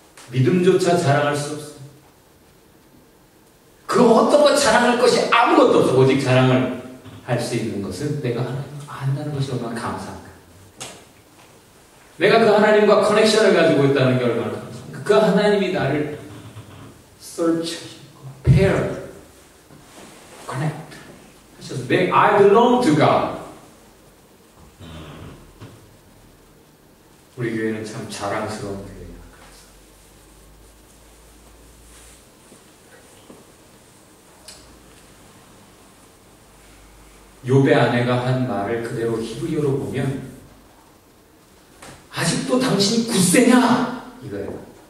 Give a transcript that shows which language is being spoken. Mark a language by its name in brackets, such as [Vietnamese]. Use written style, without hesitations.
[Korean] 믿음조차 자랑할 수 없어. 그 어떤 것 자랑할 것이 아무것도 없어. 오직 자랑을 할 수 있는 것은 내가 하나님을 안다는 것이 얼마나 감사한가. 내가 그 하나님과 커넥션을 가지고 있다는 게 얼마나 감사한가. 그 하나님이 나를 [English] search, pair, connect [Korean] 하셔서 [English] I belong to God. [Korean] 우리 교회는 참 자랑스러운 교회예요. 욥의 아내가 한 말을 그대로 히브리어로 보면 아직도 당신이 굳세냐 이거예요.